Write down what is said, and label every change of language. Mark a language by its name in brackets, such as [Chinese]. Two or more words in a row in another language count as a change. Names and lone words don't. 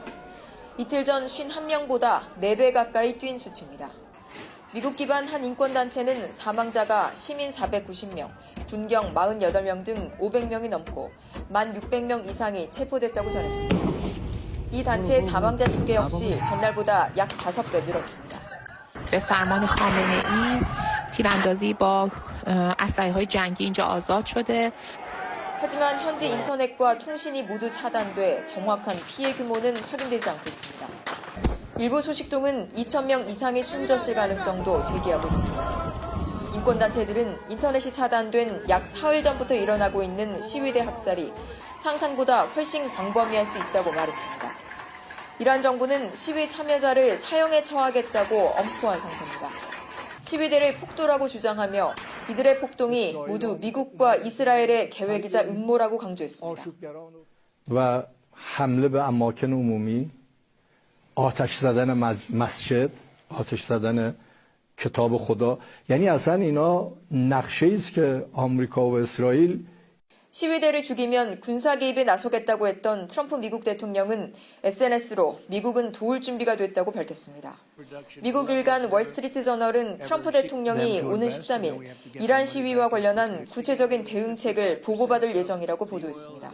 [Korean] 이틀 전 51명보다 4배 가까이 뛴 수치입니다. 미국 기반 한 인권단체는 사망자가 시민 490명, 군경 48명 등 500명이 넘고 1,600명 이상이 체포됐다고 전했습니다. 이 단체의 사망자 집계 역시 전날보다 약 5배 늘었습니다. [Persian] به فرمان خامنه‌ای تیراندازی با اسلحه‌های جنگی اینجا آزاد شده. [Korean] 하지만 현지 인터넷과 통신이 모두 차단돼 정확한 피해 규모는 확인되지 않고 있습니다. 일부 소식통은 2,000명 이상이 숨졌을 가능성도 제기하고 있습니다. 인권단체들은 인터넷이 차단된 약 사흘 전부터 일어나고 있는 시위대 학살이 상상보다 훨씬 광범위할 수 있다고 말했습니다. 이란 정부는 시위 참여자를 사형에 처하겠다고 엄포한 상태입니다. 시위대를 폭도라고 주장하며 이들의 폭동이 모두 미국과 이스라엘의 계획이자 음모라고 강조했습니다. [Persian] و حمله به اماکن عمومی، آتش زدن مسجد، آتش زدن کتاب خدا یعنی اصلا اینا نقشه‌ای است که آمریکا و اسرائیل [Korean] 시위대를 죽이면 군사 개입에 나서겠다고 했던 트럼프 미국 대통령은 SNS로 미국은 도울 준비가 됐다고 밝혔습니다. 미국 일간 월스트리트 저널은 트럼프 대통령이 오는 13일 이란 시위와 관련한 구체적인 대응책을 보고받을 예정이라고 보도했습니다.